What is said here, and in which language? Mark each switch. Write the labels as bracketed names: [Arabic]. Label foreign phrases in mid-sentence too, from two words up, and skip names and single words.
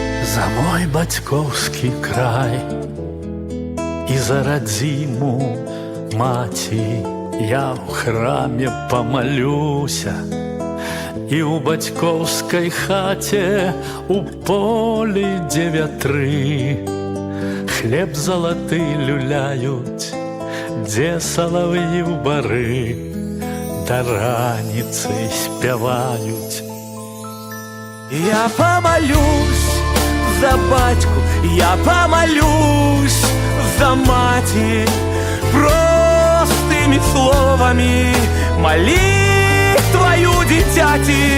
[Belarusian] За мой бацькоўскі край і за радзіму маці я ў храме памалюся, і ў бацькоўскай хаце у полі, дзе вятры хлеб залаты люляюць, дзе салав'і ў бары да раніцы спяваюць. [Ukrainian] Я помолюсь за батьку, я помолюсь за маті, простыми словами молитвою дитяти.